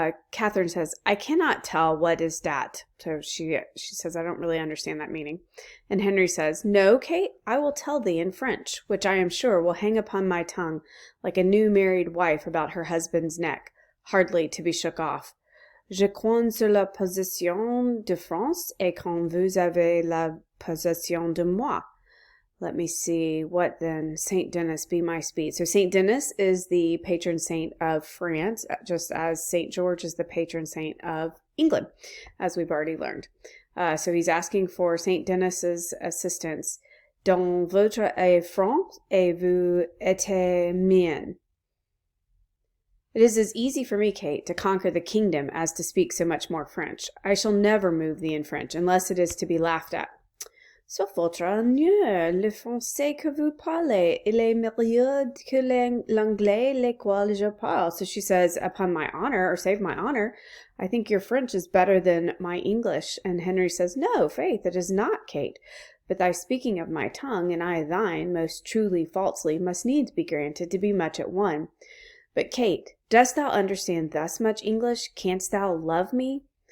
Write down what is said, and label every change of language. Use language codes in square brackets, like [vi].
[en] Catherine says, I cannot tell what is that. So she says, I don't really understand that meaning. And Henry says, no, Kate, I will tell thee in French, which I am sure will hang upon my tongue like a new married wife about her husband's neck, hardly to be shook off. [fr] Je compte sur la possession de France et quand vous avez la possession de moi. [en] Let me see, what then? Saint Denis be my speed. So Saint Denis is the patron saint of France, just as Saint George is the patron saint of England, as we've already learned. So he's asking for Saint Denis's assistance. [fr] Dans votre est France et vous êtes mienne. [en] It is as easy for me, Kate, to conquer the kingdom as to speak so much more French. I shall never move thee in French, unless it is to be laughed at. [fr] Sauf votre honneur, le français que vous parlez, il est meilleur que l'anglais lequel je parle. [en] So she says, upon my honor, or save my honor, I think your French is better than my English. And Henry says, no, faith, it is not, Kate. But thy speaking of my tongue, and I thine, most truly falsely, must needs be granted to be much at one. But Kate, dost thou understand thus much English? Canst thou love me?